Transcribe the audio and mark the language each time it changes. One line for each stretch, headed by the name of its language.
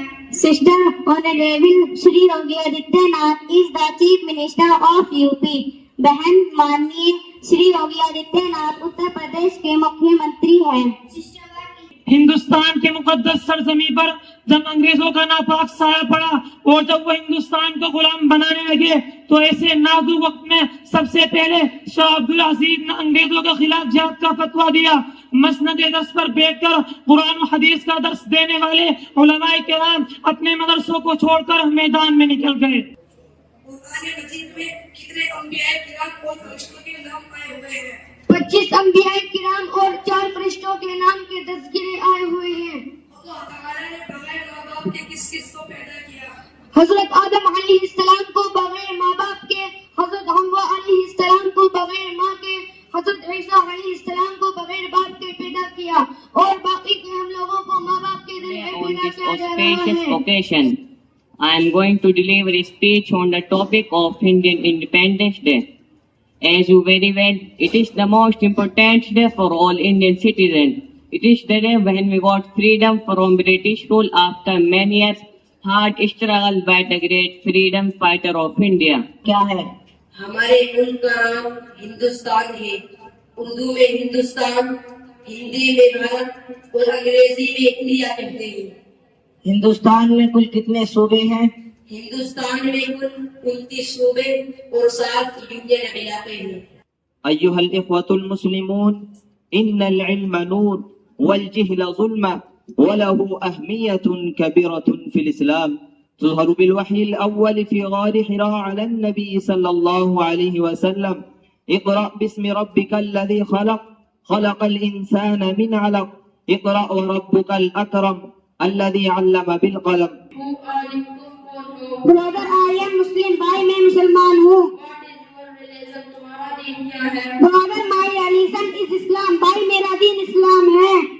English: Sister, Honorable Shri Yogi Adityanath is the Chief Minister of UP.
Hindi: बहन माननीय श्री योगी आदित्यनाथ उत्तर प्रदेश के मुख्यमंत्री हैं। हिंदुस्तान के मुकद्दस सरजमी पर जब अंग्रेजों का नापाक साया पड़ा और जब वो हिंदुस्तान को गुलाम बनाने लगे तो ऐसे नाजुक वक्त में सबसे पहले शाह अब्दुल अजीज ने अंग्रेजों के खिलाफ जिहाद का फतवा दिया। मसनद-ए-दस पर बैठकर कुरान और हदीस का दर्स देने वाले उलमाए किराम अपने मदरसों को छोड़कर मैदान में निकल गए। कुरान मजीद में कितने अंबिया किराम और फरिश्तों के नाम आए हुए हैं? 25 अंबिया किराम और 4 फरिश्तों के नाम के तज़किरे आए हुए हैं। अल्लाह ताला ने बगैर माँ बाप के किस किस को पैदा किया? हजरत आदम अलैहिस्सलाम को बगैर माँ बाप के, हजरत हव्वा अलैहिस्सलाम को बगैर माँ के, हजरत ईसा अलैहिस्सलाम को बगैर बाप के पैदा किया और बाकी के हम लोगों को माँ बाप के दिल में पैदा किया जा रहा है।
English: I am going to deliver a speech on the topic of Indian Independence Day. As you very well, it is the most important day for all Indian citizens. It is the day when we got freedom from British rule after many years hard struggle by the great freedom fighter of India.
Hindi: क्या है? हमारे मुल्क का नाम हिंदुस्तान है। उर्दू में हिंदुस्तान, हिंदी में भारत और अंग्रेजी में इंडिया कहते हैं। हिंदुस्तान में कुल कितने सूबे हैं? हिंदुस्तान में कुल 29 सूबे और 7 यूनियन इलाके हैं।
Arabic: أيها الإخوة المسلمون، إن العلم نور والجهل ظلمة وله أهمية كبيرة في الإسلام. تظهر بالوحي الأول في غار حراء على النبي صلى الله عليه وسلم: اقرأ باسم ربك الذي خلق، خلق الإنسان من علق، اقرأ وربك الأكرم الذي علم بالقلم.
English: brother I am Muslim
Hindi: भाई मैं मुसलमान हूँ।
English: brother my religion is Islam
Hindi: भाई मेरा दीन इस्लाम है।